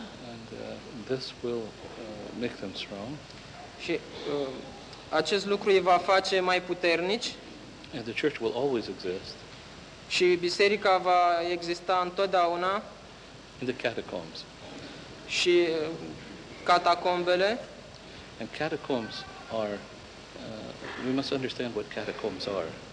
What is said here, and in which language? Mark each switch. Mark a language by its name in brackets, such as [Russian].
[English] And this will make them strong. [Romanian] Și acest lucru îi va face mai puternici. [English] And the church will always exist. [Romanian] Și biserica va exista întotdeauna. [English] In the catacombs. [Romanian] Și catacombele. [English] And catacombs are, we must understand what catacombs are.